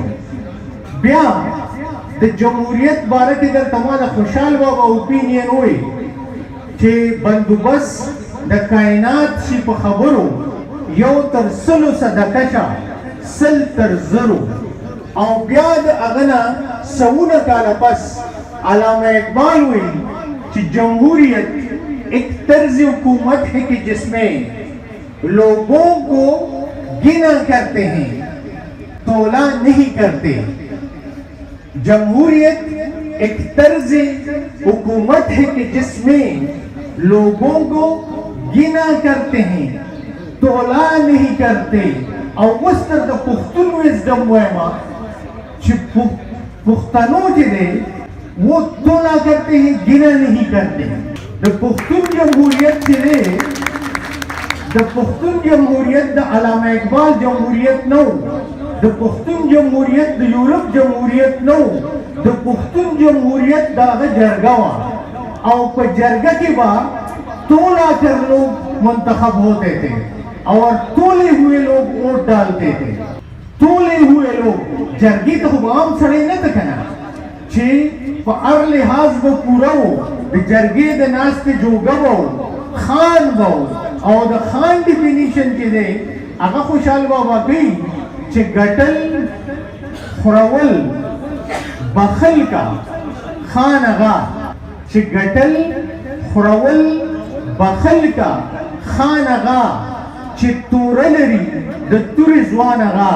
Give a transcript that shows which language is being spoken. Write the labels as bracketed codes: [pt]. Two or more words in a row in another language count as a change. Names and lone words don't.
[ps] بیا د جمهوریت باره کې درته ما د خوشحال بابا اوپینین وایي چې بندوبست د کائنات شي په خبرو 1 تر 100 صدقه شه 100 تر 0 او بیا د هغه نه سوونه کاله پس علامہ اقبال وایي چې جمهوریت [ur] ایک طرز حکومت ہے کہ جس میں لوگوں کو گنا کرتے ہیں تولا نہیں کرتے. جمہوریت ایک طرز حکومت ہے کہ جس میں لوگوں کو گنا کرتے ہیں تولا نہیں کرتے. [ps] او اوس تر د پښتون وزډم وایم چې پښتنو چې دی [ur] وہ تولا کرتے ہیں گنا نہیں کرتے. [ps] د پښتون جمهوریت چې دی د پښتون جمهوریت د علامه اقبال جمهوریت نو، د پښتون جمهوریت د یورپ جمهوریت نو، د پښتون جمهوریت د هغه جرګه وه او په جرګه کې به [ur] تولا کر لوگ منتخب ہوتے تھے اور تولے ہوئے لوگ ووٹ ڈالتے تھے. تولے ہوئے لوگ [ps] جرګې ته خو به عام سړی نه ته که نه چې په هر لحاظ به پوره و. د جرګې د ناستې جوګه به و، خان به و او د خان ډیفینیشن چې دی هغه خوشحال بابا کوي چې ګټل خورول بخل کا خان هغه چې ګټل خورول بخل کا خان هغه چې توره لري د تورې ځوان هغه.